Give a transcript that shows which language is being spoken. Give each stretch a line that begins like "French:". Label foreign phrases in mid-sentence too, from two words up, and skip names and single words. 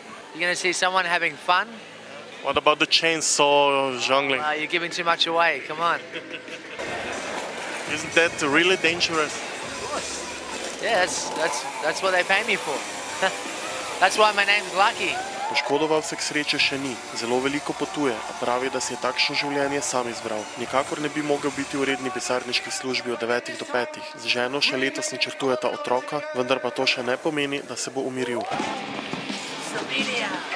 English: You're going to see someone having fun. What about the chainsaw jungling? You're giving too much away, come on. Isn't that really dangerous? Of course. Yeah, that's what they pay me for. That's why my name's Lucky.
Slovenian: Poškodoval se k sreče še ni, zelo veliko potuje, a pravi, da si je takšno življenje sam izbral. Nikakor ne bi mogel biti v redni pisarniški službi od 9 do 5. Z ženo še letos načrtujeta otroka, vendar pa to še ne pomeni, da se bo umiril.